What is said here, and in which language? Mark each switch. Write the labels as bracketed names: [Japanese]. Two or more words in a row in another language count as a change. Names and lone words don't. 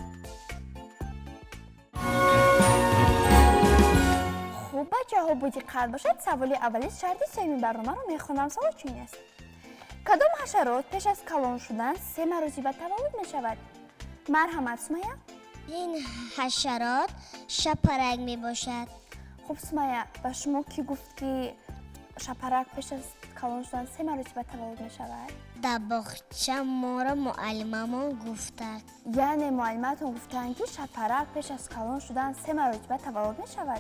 [Tajik] хуб, бачаҳо, боҷи қард бошад, саволи аввали шарти сеюми барномаро мехонам. савол чунин аст. кадом ҳашарот пеш аз калон шудан 3 маротиба таваллуд мешавад? марҳамат сумайя. [Persian] این حشرات شب رنگ می باشد. خب سمیه و شما کی گفت که شپرک پیش از کلان شدن 3 مرتبه تولد می شود؟ در باغچه ما را معلممون گفتند. یعنی معلمتون گفتن که شپرک پیش از کلان شدن 3 مرتبه تولد می شود؟